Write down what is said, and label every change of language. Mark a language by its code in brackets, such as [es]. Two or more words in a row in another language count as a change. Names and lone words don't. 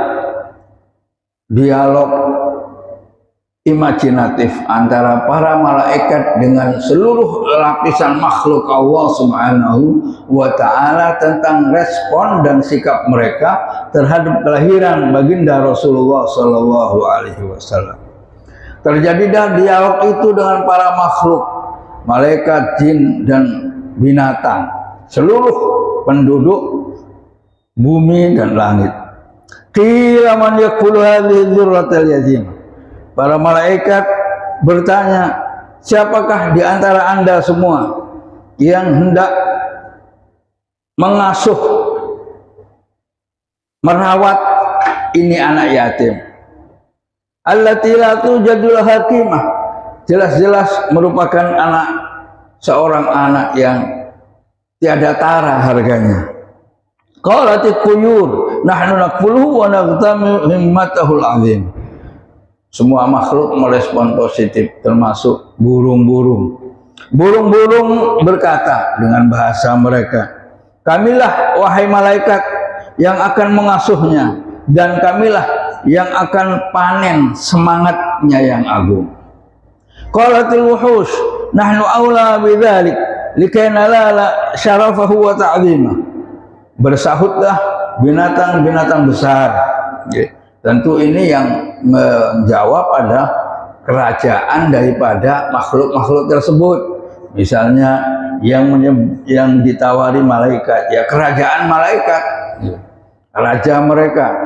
[id] dialog imajinatif antara para malaikat dengan seluruh lapisan makhluk Allah [ar] سبحانه وتعالى [id] tentang respon dan sikap mereka terhadap kelahiran baginda Rasulullah [ar] صلى الله عليه وسلم. [id] Terjadilah dialog itu dengan para makhluk, malaikat, jin dan binatang, seluruh penduduk bumi dan langit. [ar] قيل من يكفل هذه الدرة اليتيم. [id] Para malaikat bertanya, siapakah di antara anda semua yang hendak mengasuh, merawat ini anak yatim? [ar] التي لا توجد قيمة, [id] jelas-jelas merupakan anak, seorang anak yang tiada tara harganya. [ar] قالت الطيور نحن نقبله ونغتنم همته العظيم. [id] Semua makhluk merespon positif, termasuk burung-burung. Burung-burung berkata dengan bahasa mereka, kamilah wahai malaikat yang akan mengasuhnya, dan kamilah yang akan panen semangatnya yang agung. [ar] قالت الوحوش نحن أولى بذلك لكي ننال شرفه وتعظيمه. [id] Bersahutlah binatang-binatang besar. Tentu ini yang menjawab pada kerajaan daripada makhluk-makhluk tersebut. Misalnya yang ditawari malaikat, ya kerajaan malaikat, raja mereka.